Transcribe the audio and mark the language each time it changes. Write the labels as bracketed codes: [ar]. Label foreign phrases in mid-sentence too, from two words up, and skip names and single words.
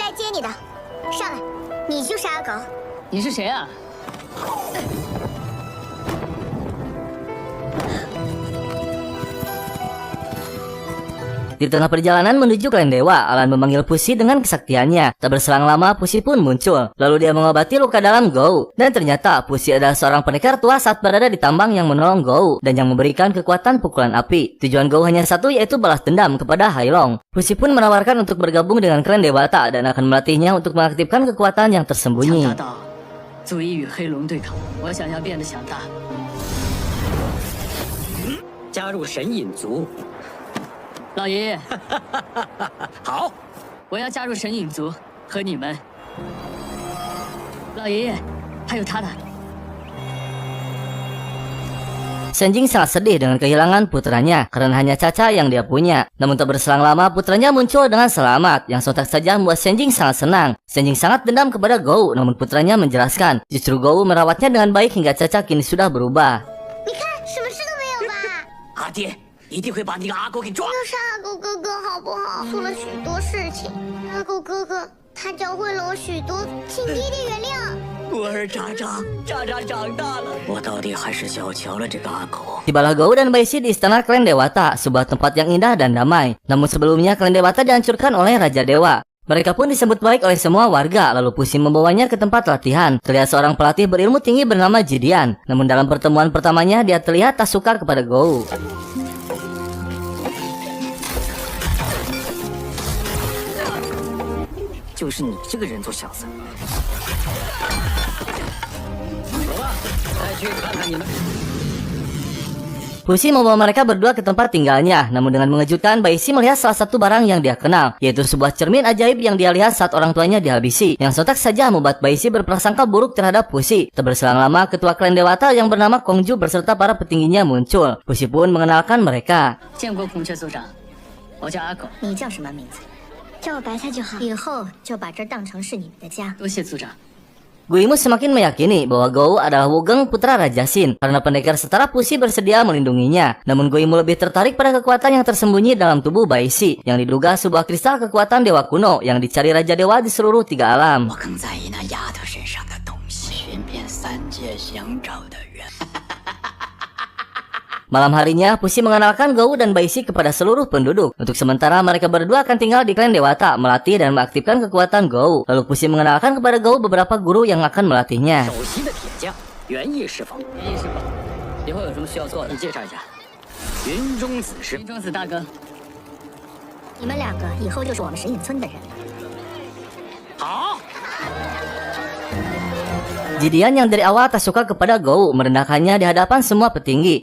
[zh] 你的，上来，你就是阿狗。你是谁啊？ [id] Di tengah perjalanan menuju Klan Dewa, Alan memanggil Pusi dengan kesaktiannya. Tak berselang lama, Pusi pun muncul. Lalu dia mengobati luka dalam Gou. Dan ternyata Pusi adalah seorang pendekar tua saat berada di tambang yang menolong Gou dan yang memberikan kekuatan pukulan api. Tujuan Gou hanya satu, yaitu balas dendam kepada Hailong. Pusi pun menawarkan untuk bergabung dengan Klan Dewata dan akan melatihnya untuk mengaktifkan kekuatan yang tersembunyi. [zh] 足以与黑龙对抗，我想要变得强大。加入神隐族。老爷爷，好，我要加入神影族，和你们。老爷爷，还有他的。 [id] Shenjing sangat sedih dengan kehilangan putranya karena hanya Caca yang dia punya. Namun tak berselang lama putranya muncul dengan selamat yang sontak saja membuat Shenjing sangat senang. Shenjing sangat dendam kepada Gou, namun putranya menjelaskan justru Gou merawatnya dengan baik hingga Caca kini sudah berubah. [zh] 你看，什么事都没有吧？阿爹一定会把那个阿狗给抓。都是阿狗哥哥好不好？做了许多事情，阿狗哥哥他教会了我许多，请爹爹原谅。我儿渣渣，渣渣长大了。我到底还是小瞧了这个阿狗。 [id] Tibalah Gou dan Baishi di istana Klan Dewata, sebuah tempat yang indah dan damai. Namun sebelumnya Klan Dewata dihancurkan oleh Raja Dewa. Mereka pun disambut baik oleh semua warga, lalu Pusi membawanya ke tempat latihan. Terlihat seorang pelatih berilmu tinggi bernama Jidian. Namun dalam pertemuan pertamanya dia terlihat tak suka kepada Gou. [zh] 就是你这个人做小子。走吧，再去看看你们。 [id] Pusi membawa mereka berdua ke tempat tinggalnya. Namun dengan mengejutkan, Baishi melihat salah satu barang yang dia kenal, yaitu sebuah cermin ajaib yang dia lihat saat orang tuanya dihabisi. Yang sontak saja membuat Baishi berprasangka buruk terhadap Pusi. Tak berselang lama, ketua Klan Dewata yang bernama Kongju beserta para petingginya muncul. Pusi pun mengenalkan mereka. [zh] 见过孔雀族长，我叫阿狗。你叫什么名字？叫我白菜就好。以后就把这儿当成是你们的家。多谢族长。 [id] Guimu semakin meyakini bahwa Gou adalah Wugeng putra Raja Xin karena pendekar setara Pusi bersedia melindunginya. Namun Guimu lebih tertarik pada kekuatan yang tersembunyi dalam tubuh Baishi yang diduga sebuah kristal kekuatan dewa kuno yang dicari Raja Dewa di seluruh 3 alam. [zh] 我更在意那丫头身上的东西，寻遍3界想找的人。 [id] Malam harinya, Pusi mengenalkan Gou dan Baishi kepada seluruh penduduk. Untuk sementara, mereka berdua akan tinggal di Klan Dewata, melatih dan mengaktifkan kekuatan Gou. Lalu Pusi mengenalkan kepada Gou beberapa guru yang akan melatihnya. [zh] 首席的铁匠元义师傅，元义师傅，以后有什么需要做的，你介绍一下。云中子师，林中子大哥。你们两个以后就是我们神隐村的人。好。 [id] Jidian yang dari awal tak suka kepada Gou merendahkannya di hadapan semua petinggi.